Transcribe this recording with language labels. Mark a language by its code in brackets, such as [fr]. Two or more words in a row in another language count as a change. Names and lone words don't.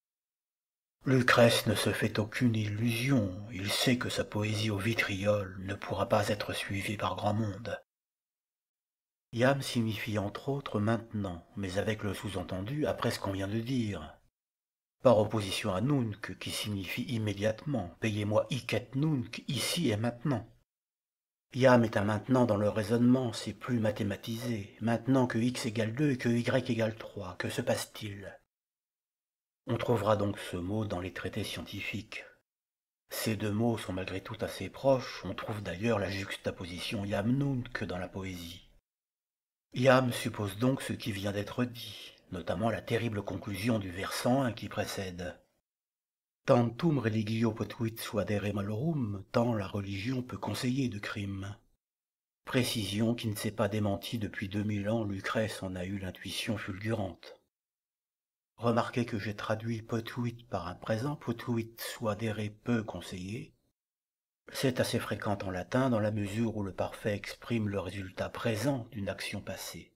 [fr] Lucrèce ne se fait aucune illusion, il sait que sa poésie au vitriol ne pourra pas être suivie par grand monde. Iam signifie entre autres maintenant, mais avec le sous-entendu après ce qu'on vient de dire. Par opposition à nunc, qui signifie immédiatement, payez-moi [la] hic et nunc, [fr] ici et maintenant. Iam est un maintenant dans le raisonnement, c'est plus mathématisé. Maintenant que x égale 2 et que y égale 3, que se passe-t-il? On trouvera donc ce mot dans les traités scientifiques. Ces deux mots sont malgré tout assez proches, on trouve d'ailleurs la juxtaposition [la] iam nunc [fr] dans la poésie. Iam suppose donc ce qui vient d'être dit, notamment la terrible conclusion du vers 101 qui précède. [la] Tantum religio potuit suadere malorum, [fr] tant la religion peut conseiller de crime. Précision qui ne s'est pas démentie depuis 2000 ans, Lucrèce en a eu l'intuition fulgurante. Remarquez que j'ai traduit potuit par un présent, [la] potuit suadere [fr] peut conseiller. C'est assez fréquent en latin dans la mesure où le parfait exprime le résultat présent d'une action passée.